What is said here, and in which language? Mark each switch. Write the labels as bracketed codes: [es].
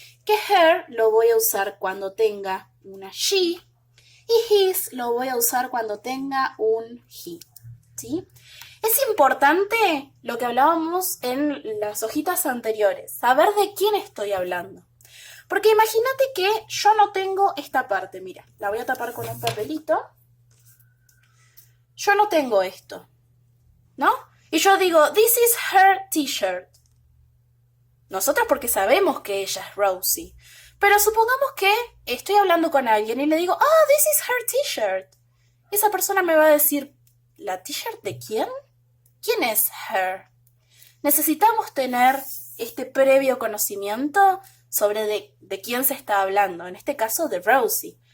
[es] Que her lo voy a usar cuando tenga una she y his lo voy a usar cuando tenga un he. ¿Sí? Es importante lo que hablábamos en las hojitas anteriores, saber de quién estoy hablando. Porque imagínate que yo no tengo esta parte, mira, la voy a tapar con un papelito. Yo no tengo esto, ¿no? Y yo digo, [en] this is her t-shirt. [es] Nosotros porque sabemos que ella es Rosie. Pero supongamos que estoy hablando con alguien y le digo, [en] this is her t-shirt. [es] Esa persona me va a decir, ¿la t-shirt de quién? ¿Quién es her? Necesitamos tener este previo conocimiento sobre de quién se está hablando. En este caso, de Rosie.